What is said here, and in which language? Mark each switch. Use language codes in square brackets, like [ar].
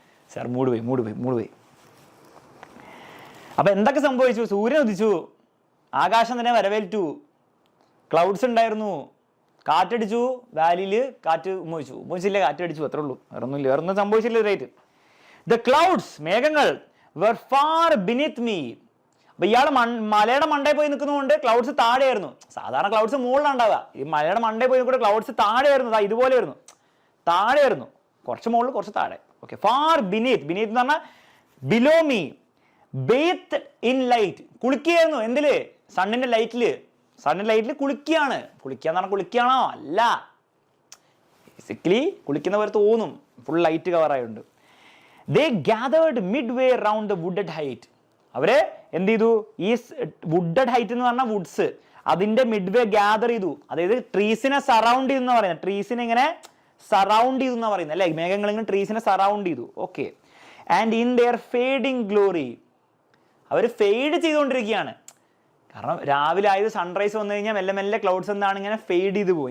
[ml] Sir മൂട് പോയി. അപ്പൊ എന്തൊക്കെ സംഭവിച്ചു? സൂര്യൻ ഉദിച്ചു, ആകാശം തന്നെ വരവേറ്റു, ക്ലൗഡ്സ് ഉണ്ടായിരുന്നു, കാറ്റടിച്ചു, വാലിയിൽ കാറ്റ് ഉമ്മ കാറ്റടിച്ചു, അത്രേ ഉള്ളൂ, വേറൊന്നും സംഭവിച്ചില്ല. റൈറ്റ്. [en] The clouds, മേഘങ്ങൾ, were far beneath me. [ml] അപ്പൊ ഇയാൾ മലയുടെ മണ്ടയിൽ പോയി നിൽക്കുന്നതുകൊണ്ട് ക്ലൗഡ്സ് താഴെയായിരുന്നു. സാധാരണ ക്ലൗഡ്സ് മുകളിലുണ്ടാവുക, ഈ മലയുടെ മണ്ടയിൽ പോയി നിൽക്കുന്ന ക്ലൗഡ്സ് താഴെയായിരുന്നു. ഇതുപോലെ വരുന്നു, താഴെയായിരുന്നു, കുറച്ച് മുകളിൽ കുറച്ച് താഴെ. ഓക്കെ, ഫാർ ബിനീത്ത് എന്ന് പറഞ്ഞാൽ ബിലോ മീ. [en] bathed in light, [ml] കുളിക്കുകയായിരുന്നു. എന്തില്? സണ്ണിന്റെ ലൈറ്റില് കുളിക്കുകയാണ്. കുളിക്കാന്ന് പറഞ്ഞാൽ കുളിക്കുകയാണോ? അല്ല, ബേസിക്കലി കുളിക്കുന്ന പോലെ തോന്നും, full light കവറായുണ്ട്. [en] They gathered midway round the wooded height. [ml] അവര് എന്ത് ചെയ്തു? ഈ വുഡഡ് ഹൈറ്റ് എന്ന് പറഞ്ഞാൽ വുഡ്സ്, അതിന്റെ മിഡ്വേ ഗ്യാദർ ചെയ്തു. അതായത് ട്രീസിനെ സറൗണ്ട് ചെയ്തു എന്ന് പറയുന്നത്. ട്രീസിനെ ഇങ്ങനെ സറൗണ്ട് ചെയ്തു എന്നാ പറയുന്നത് അല്ലെ? മേഘങ്ങൾ ഇങ്ങനെ ട്രീസിനെ സറൗണ്ട് ചെയ്തു. Okay. [en] and in their fading glory, [ml] our fade ചെയ്തുകൊണ്ടിരിക്കുകയാണ്. കാരണം രാവിലെ ആയത് സൺറൈസ് വന്നു കഴിഞ്ഞാൽ മെല്ലെ മെല്ലെ ക്ലൗഡ്സ് എന്താണ് ഇങ്ങനെ ഫെയ്ഡ് ചെയ്ത് പോകും.